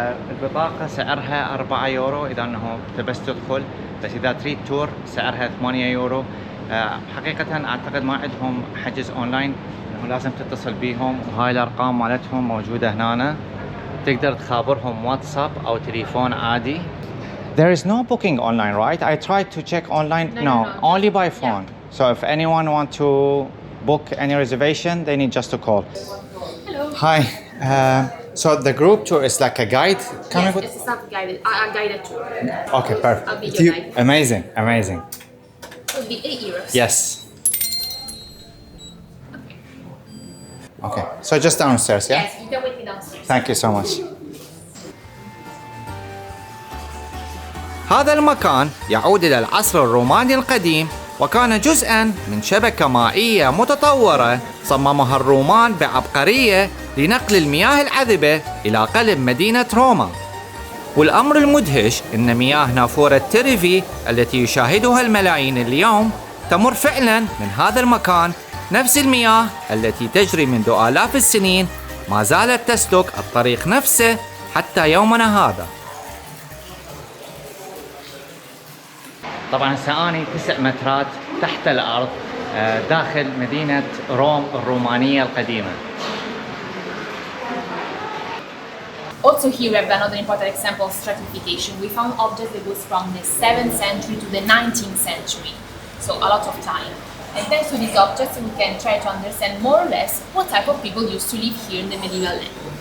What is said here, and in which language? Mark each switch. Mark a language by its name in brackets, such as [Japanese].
[Arabic] البطاقة سعرها 4 يورو اذا انه بس تدخل، بس اذا تريد تور سعرها 8 يورو. حقيقة اعتقد ما عندهم حجز اونلاين، انه لازم تتصل بيهم، وهاي الارقام مالتهم موجودة هنا، تقدر تخابرهم واتساب او تليفون عادي. [English] There is no booking online, right? I tried to check online. No, only by phone. So if anyone want to book any reservation, they need just to call. Hello. Hi. So the group tour is like a guide coming Yes, with. it's not guided. A guided tour. Okay, perfect. A video guide. Amazing, amazing. It would be 8 euros. Yes. Okay. So just downstairs, yeah? Yes, you can wait me downstairs. Thank you so much. [Arabic] هذا المكان يعود إلى العصر الروماني القديم، وكان جزءاً من شبكة مائية متطورة صممها الرومان بعبقرية لنقل المياه العذبة إلى قلب مدينة روما. والأمر المدهش أن مياه نافورة تريفي التي يشاهدها الملايين اليوم تمر فعلاً من هذا المكان، نفس المياه التي تجري منذ آلاف السنين ما زالت تسلك الطريق نفسه حتى يومنا هذا. طبعا هسه اني 9 مترات تحت الارض داخل مدينة روم الرومانية القديمة. [English] Also here we have another important example of stratification. We found objects that goes from the 7th century to the 19th century, so a lot of time. And thanks to these objects we can try to understand more or less what type of people used to live here in the medieval land.